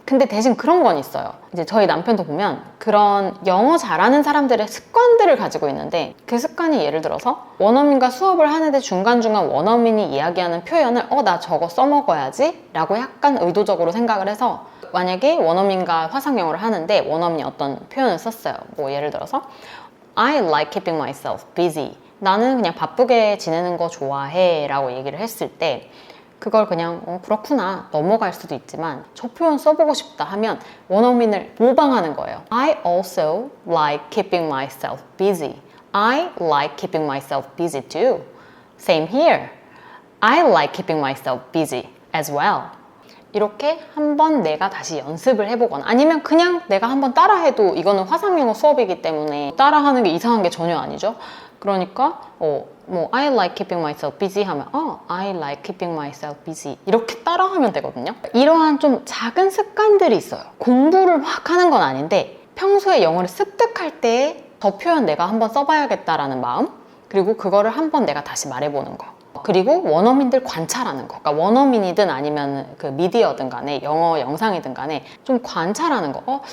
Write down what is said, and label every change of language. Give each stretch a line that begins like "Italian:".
Korean: 근데 대신 그런 건 있어요. 이제 저희 남편도 보면 그런 영어 잘하는 사람들의 습관들을 가지고 있는데, 그 습관이 예를 들어서 원어민과 수업을 하는데 중간중간 원어민이 이야기하는 표현을 나 저거 써먹어야지 라고 약간 의도적으로 생각을 해서, 만약에 원어민과 화상영어를 하는데 원어민이 어떤 표현을 썼어요. 뭐 예를 들어서
English: I like keeping myself busy.
Korean: 나는 그냥 바쁘게 지내는 거 좋아해 라고 얘기를 했을 때, 그걸 그냥 그렇구나 넘어갈 수도 있지만 저 표현 써보고 싶다 하면 원어민을 모방하는 거예요.
English: I also like keeping myself busy. I like keeping myself busy too. Same here. I like keeping myself busy as well.
Korean: 이렇게 한번 내가 다시 연습을 해보거나, 아니면 그냥 내가 한번 따라해도, 이거는 화상영어 수업이기 때문에 따라하는 게 이상한 게 전혀 아니죠. 그러니까 뭐
English: I like keeping myself busy
Korean: 하면
English: I like keeping myself busy
Korean: 이렇게 따라하면 되거든요. 이러한 좀 작은 습관들이 있어요. 공부를 막 하는 건 아닌데 평소에 영어를 습득할 때 저 표현 내가 한번 써봐야겠다라는 마음, 그리고 그거를 한번 내가 다시 말해보는 거, 그리고 원어민들 관찰하는 거. 그러니까 원어민이든 아니면 그 미디어든 간에, 영어 영상이든 간에 좀 관찰하는 거.